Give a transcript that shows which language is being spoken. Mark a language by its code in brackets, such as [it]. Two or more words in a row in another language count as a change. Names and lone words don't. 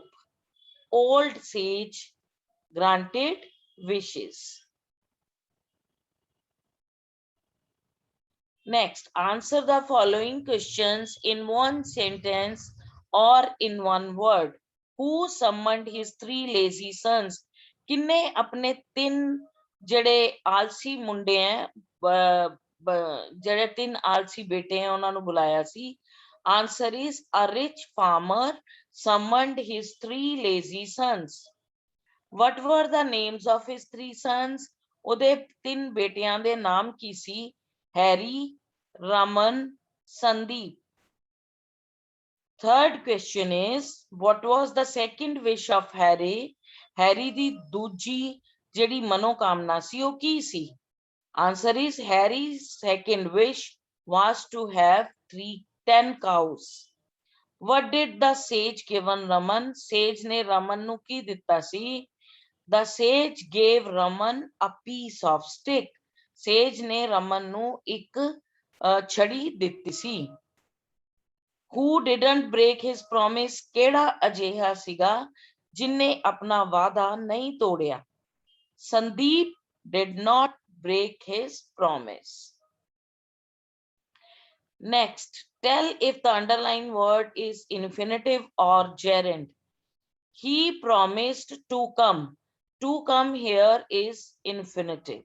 [en] Old sage, granted wishes. Next, answer the following questions in one sentence or in one word. Who summoned his 3 lazy sons? [hi] किन्ने अपने [pa] 3 ਜਿਹੜੇ ਆਲਸੀ ਮੁੰਡੇ ਹੈ ਜਿਹੜੇ 3 ਆਲਸੀ ਬੇਟੇ ਹੈ ਉਹਨਾਂ ਨੂੰ ਬੁਲਾਇਆ ਸੀ. [en] Answer is a rich farmer summoned his 3 lazy sons. What were the names of his 3 sons? [pa] ਉਹਦੇ 3 ਬੇਟਿਆਂ ਦੇ ਨਾਮ ਕੀ ਸੀ? [en] Harry, Raman, Sandeep. Third question is, what was the second wish of Harry? [pa] Harry ਦੀ ਦੂਜੀ ਜਿਹੜੀ ਮਨੋਕਾਮਨਾ ਸੀ ਉਹ ਕੀ ਸੀ? [en] Answer is Harry's second wish was to have 10 cows. What did the sage given Raman? [pa] Sage ने Raman ਨੂੰ ਕੀ ਦਿੱਤਾ ਸੀ? [en] The sage gave Raman a piece of stick. [pa] Sage ਨੇ Raman ਨੂੰ ਇੱਕ ਛੜੀ ਦਿੱਤੀ ਸੀ. [en] Who didn't break his promise? [pa] ਕਿਹੜਾ ਅਜਿਹਾ ਸੀਗਾ ਜਿਨਨੇ ਆਪਣਾ ਵਾਅਦਾ ਨਹੀਂ ਤੋੜਿਆ? [en] Sandeep did not break his promise. Next, tell if the underlined word is infinitive or gerund. He promised to come. To come here is infinitive.